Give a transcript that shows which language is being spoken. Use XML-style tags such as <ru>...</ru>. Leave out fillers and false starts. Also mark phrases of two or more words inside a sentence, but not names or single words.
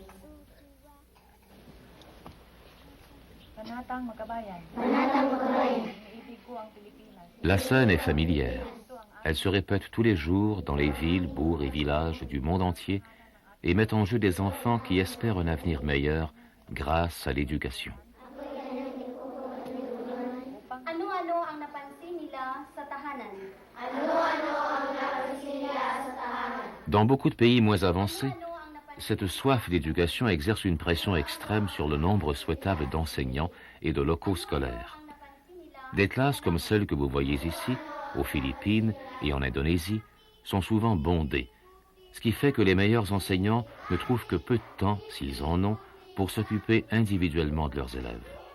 <tl>Penatang Makabayan.</tl> <fr>La scène est familière. Elle se répète tous les jours dans les villes, bourgs et villages du monde entier et met en jeu des enfants qui espèrent un avenir meilleur grâce à l'éducation.</fr> <tl>Ano-ano ang napansin nila sa tahanan?</tl> <fr>Dans beaucoup de pays moins avancés, cette soif d'éducation exerce une pression extrême sur le nombre souhaitable d'enseignants et de locaux scolaires. Des classes comme celles que vous voyez ici, aux Philippines et en Indonésie, sont souvent bondées, ce qui fait que les meilleurs enseignants ne trouvent que peu de temps, s'ils en ont, pour s'occuper individuellement de leurs élèves.</fr>